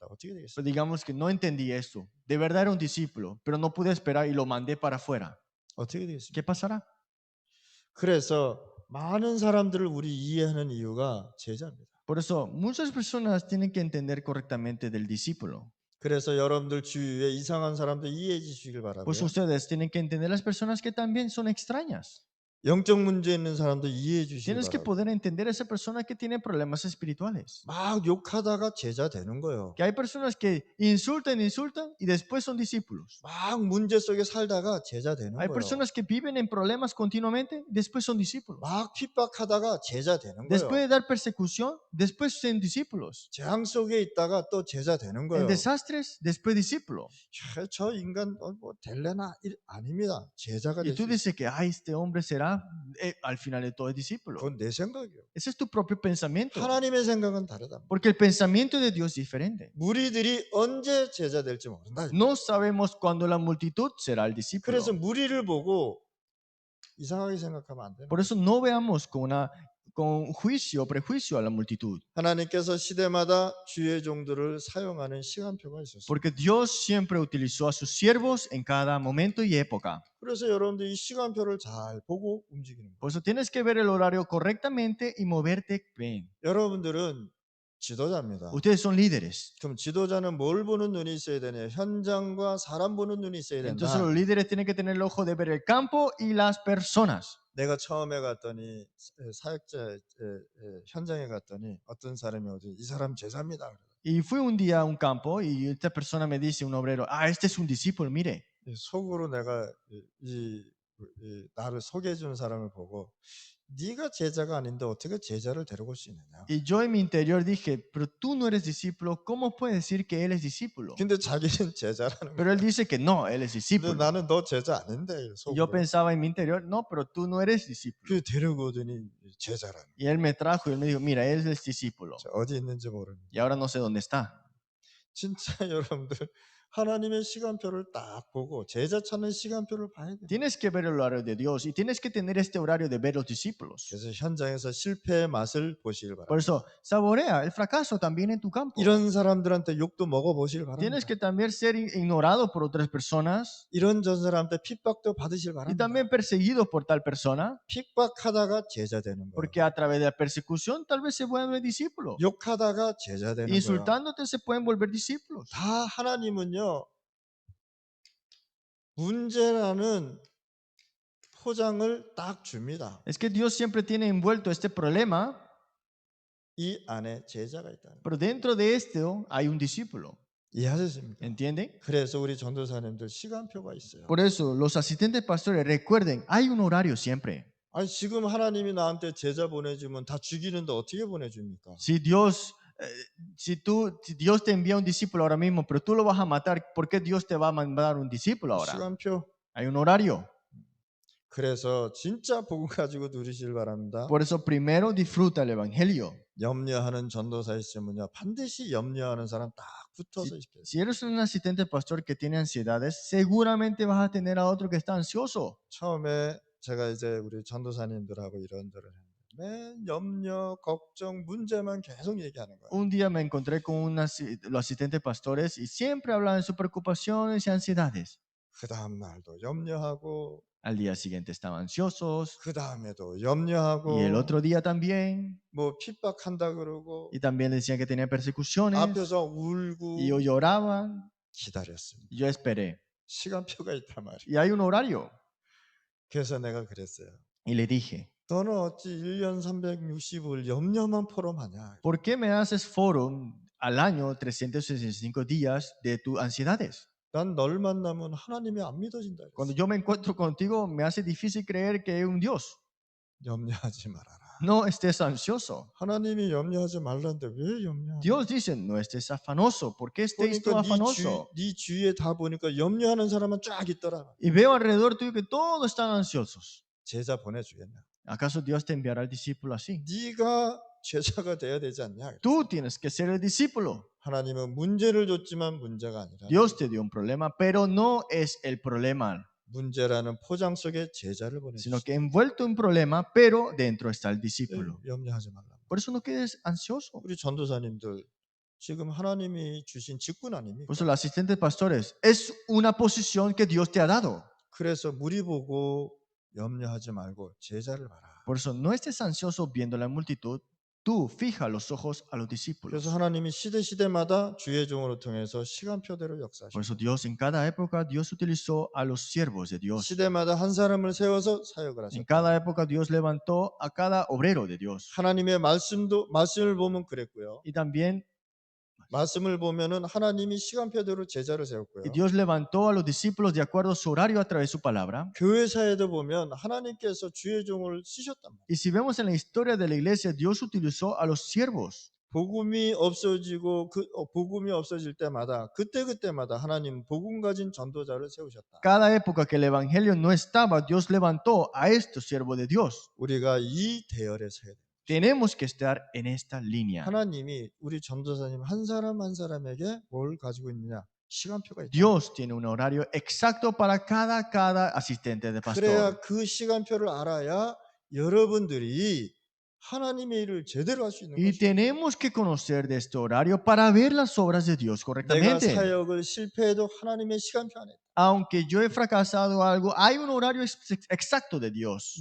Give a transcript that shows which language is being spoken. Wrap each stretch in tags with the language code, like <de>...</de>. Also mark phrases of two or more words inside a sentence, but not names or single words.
<ko>어떻게 되겠어요?</ko> <es>Pero digamos que no entendí esto. De verdad era un discípulo, pero no pude esperar y lo mandé para afuera.</es> <ko>어떻게 되겠습니까?</ko> <es>¿Qué pasará?</es> <ko>그래서 많은 사람들을 우리 이해하는 이유가 제자입니다.</ko> <es>Por eso muchas personas tienen que entender correctamente del discípulo.</es> <ko>그래서 여러분들 주위에 이상한 사람들 이해해 주시길 바라고요.</ko> <es>Pues ustedes tienen que entender las personas que también son extrañas.</es> <ko>영적 문제 있는 사람들 이해해 주시길</ko> <es>Tienes que</es> <ko>바라고요.</ko> <es>poder entender a esa persona que tiene problemas espirituales.</es> <ko>막 욕하다가 제자 되는 거예요.</ko> <es>Que hay personas que insultan y después son discípulos.</es> <ko>막 문제 속에 살다가 제자 되는</ko> <es>Hay</es> <ko>거예요.</ko> <es>personas que viven en problemas continuamente y después son discípulos.</es> <ko>막 핍박하다가 제자 되는</ko> <es>Después</es> <ko>거예요.</ko> <es>de dar persecución, después son discípulos.</es> <ko>재앙 속에 있다가 또 제자 되는</ko> <es>En</es> <ko>거예요.</ko> <es>desastres, después discípulo.</es> <ko>저 인간 뭐 될래나? 아닙니다. 제자가</ko> <es>Y</es> <ko>될</ko> <es>tú</es> <ko>수 있어요.</ko> <es>dices que este hombre será, al final de todo, es discípulo.</es> <ko>그건 내 생각이에요.</ko> <es>Ese es tu propio pensamiento.</es> <ko>하나님의 생각은 다르다.</ko> <es>Porque el pensamiento de Dios es diferente.</es> <ko>무리들이 언제 제자 될지 모른다.</ko> <es>No sabemos cuándo la multitud será el discípulo.</es> <ko>그래서 무리를 보고 이상하게 생각하면 안 돼요.</ko> <es>Por eso no veamos con juicio o prejuicio a la multitud.</es> <ko>하나님께서 시대마다 주의 종들을 사용하는 시간표가 있었어요.</ko> <es>Porque Dios siempre utilizó a sus siervos en cada momento y época.</es> <ko>그래서 여러분들 이 시간표를 잘 보고 움직이는 거예요.</ko> <es>Por eso tienes que ver el horario correctamente y moverte bien.</es> <ko>여러분들은 지도자입니다.</ko> <es>Ustedes son líderes.</es> <ko>그럼 지도자는 뭘 보는 눈이 있어야 되냐? 현장과 사람 보는 눈이 있어야 된다.</ko> <es>Entonces los líderes tienen que tener el ojo de ver el campo y las personas.</es> <ko>내가 처음에 갔더니 사역자 현장에 갔더니 어떤 사람이 오지 이 사람 제자입니다.</ko> <es>Y fui un día a un campo y esta persona me dice, un obrero, este es un discípulo, mire.</es> <ko>속으로 내가 나를 소개해 주는 사람을 보고 네가 제자가 아닌데 어떻게 제자를 데려올 수 있느냐?</ko> <es>Y yo en mi interior dije, pero tú no eres discípulo, ¿cómo puedes decir que él es discípulo?</es> <ko>근데 자기는 제자라는</ko> <es>Pero</es> <ko>거야.</ko> <es>él dice que no, él es</es> <ko>근데</ko> <es>discípulo.</es> <ko>나는 너 제자 아닌데</ko> <es>Y yo</es> <ko>속으로.</ko> <es>pensaba en mi interior, no, pero tú no eres discípulo.</es> <ko>그 데리고 오더니 제자라는.</ko> <es>Y él me trajo y él me dijo, mira, él es discípulo.</es> <ko>자, 어디 있는지 모르는.</ko> <es>Y ahora no sé dónde está.</es> <ko>진짜 여러분들 하나님의 시간표를 딱 보고 제자 찾는 시간표를 봐야 돼.</ko> <es>Tienes que ver el horario de Dios y tienes que tener este horario de ver los discípulos.</es> <ko>그래서 현장에서 실패의 맛을 보시길 바랍니다.</ko> <es>Por eso, saborea el fracaso también en tu campo.</es> <ko>이런 사람들한테 욕도 먹어보시길 바랍니다.</ko> <es>Tienes que también ser ignorado por otras personas</es> <ko>이런 전 사람한테 핍박도 받으실</ko> <es>y</es> <ko>바랍니다.</ko> <es>también perseguido por tal persona,</es> <ko>핍박하다가 제자 되는 거예요.</ko> <es>porque a través de la persecución tal vez se vuelven discípulos.</es> <ko>욕하다가 제자 되는 거예요.</ko> <es>Insultándote se pueden volver discípulos.</es> <ko>다 하나님은요. 문제라는 포장을 딱 줍니다.</ko> <es>Es que Dios siempre tiene envuelto este problema</es> <ko>이 안에 제자가 있다는 거.</ko> <es>Pero dentro de esto hay un discípulo.</es> <ko>이해하셨습니까?</ko> <es>¿Entienden?</es> <ko>그래서 우리 전도사님들 시간표가 있어요.</ko> <es>Por eso, los asistentes pastores, recuerden, hay un horario siempre.</es> <ko>아니 지금 하나님이 나한테 제자 보내주면 다 죽이는데 어떻게 보내줍니까?</ko> <es>Si Dios, si Dios te envía un discípulo ahora mismo, pero tú lo vas a matar, ¿por qué Dios te va a mandar un discípulo ahora?</es> <ko>시간표.</ko> <es>Hay un horario.</es> <ko>그래서 진짜 복음 가지고 누리실 바랍니다.</ko> <es>Por eso, primero disfruta el evangelio.</es> <ko>염려하는 전도사 있으면요 반드시 염려하는 사람 딱 붙어서 있어요.</ko> <es>Si eres un asistente pastor que tiene ansiedades, seguramente vas a tener a otro que está ansioso.</es> <ko>처음에 제가 이제 우리 전도사님들하고 이런저런 했는데 맨 염려, 걱정, 문제만 계속 얘기하는 거예요.</ko> <es>Un día me encontré con los asistentes pastores y siempre hablaban de sus preocupaciones y ansiedades.</es> <ko>그 다음 날도 염려하고</ko> <es>Al día siguiente estaban ansiosos</es> <ko>그 다음에도</ko> <es>y el</es> <ko>염려하고</ko> <es>otro día también.</es> <ko>뭐 핍박한다 그러고</ko> <es>Y también decían que tenía persecuciones</es> <ko>앞에서</ko> <es>y</es> <ko>울고</ko> <es>lloraban.</es> <ko>기다렸습니다.</ko> <es>Yo esperé.</es> <ko>시간표가 있단 말이에요.</ko> <es>Y hay un horario.</es> <ko>그래서 내가 그랬어요.</ko> <es>Y le dije,</es> <ko>너는 어찌 1년 365일 염려만 포럼하냐?</ko> <es>¿por qué me haces forum al año 365 días de tus ansiedades?</es> <ko>난 널 만나면 하나님이 안 믿어진다.</ko> <es>Cuando</es> <ko>그랬어요.</ko> <es>yo me encuentro contigo, me hace difícil creer que hay un Dios.</es> <ko>염려하지 말아라.</ko> <es>No estés ansioso.</es> <ko>하나님이 염려하지 말라는데 왜 염려하냐?</ko> <es>Dios dice, no estés afanoso. ¿Por qué estés tú</es> <ko>그러니까</ko> <es>afanoso?</es> <ko>네 주위에 다 보니까 염려하는 사람은 쫙 있더라.</ko> <es>Y veo alrededor tuyo que todos están ansiosos.</es> <ko>제자 보내주겠냐?</ko> <es>¿Acaso Dios te enviará al discípulo así?</es> <ko>네가 제자가 돼야 되지 않냐?</ko> <es>Tú tienes que ser el discípulo.</es> <ko>하나님은 문제를 줬지만 문제가 아니라</ko> <es>Dios te dio un problema, pero no es el problema,</es> <ko>문제라는 포장 속에 제자를</ko> <es>sino</es> <ko>보내주시다.</ko> <es>que envuelto en problema, pero dentro está el discípulo.</es> <ko>염려하지 말라.</ko> <es>Por eso no quedes ansioso.</es> <ko>우리 전도사님들 지금 하나님이 주신 직분 아닙니까?</ko> <es>Por eso los asistentes pastores es una posición que Dios te ha dado.</es> <ko>그래서 무리 보고 염려하지 말고 제자를 봐라.</ko> <es>Por eso no estés ansioso viendo la multitud, tú fija los ojos a los discípulos.</es> <ko>그래서 하나님이 시대마다 주의 종으로 통해서 시간표대로</ko> <es>Por</es> <ko>역사하시고</ko> <es>eso Dios en cada época, Dios utilizó a los siervos de Dios.</es> <ko>시대마다 한 사람을 세워서 사역을</ko> <es>En</es> <ko>하셨다.</ko> <es>cada época Dios levantó a cada obrero de Dios.</es> <ko>하나님의 말씀을 보면 그랬고요.</ko> <es>Y también</es> <ko>말씀을 보면은 하나님이 시간표대로 제자를</ko> <es>y</es> <ko>세웠고요.</ko> <es>Dios levantó a los discípulos de acuerdo a su horario a través de su palabra.</es> <ko>교회사에도 보면 하나님께서 주의 종을 쓰셨단 말이에요.</ko> <es>Y si vemos en la historia de la iglesia, Dios utilizó a los siervos.</es> <ko>복음이 없어지고 복음이 없어질 때마다 그때마다 하나님 복음 가진 전도자를 세우셨다.</ko> <es>Cada época que el evangelio no estaba, Dios levantó a estos siervos de Dios.</es> <ko>우리가 이 대열에 서야 돼.</ko> <es>Tenemos que estar en esta línea.</es> <ko>하나님이 우리 전도사님 한 사람 한 사람에게 뭘 가지고 있느냐? 시간표가 있다.</ko> <es>Dios tiene un horario exacto para cada asistente de</es> <ko>그래야</ko> <es>pastor.</es> <ko>그 시간표를 알아야 여러분들이 하나님의 일을 제대로 할 수 있는</ko> <es>Y</es> <ko>것이죠.</ko> <es>tenemos que conocer de este horario para ver las obras de Dios</es> <ko>내가</ko> <es>correctamente.</es> <ko>사역을 실패해도 하나님의 시간표 안에 있다.</ko> <es>Aunque yo he fracasado algo, hay un horario exacto de Dios.</es>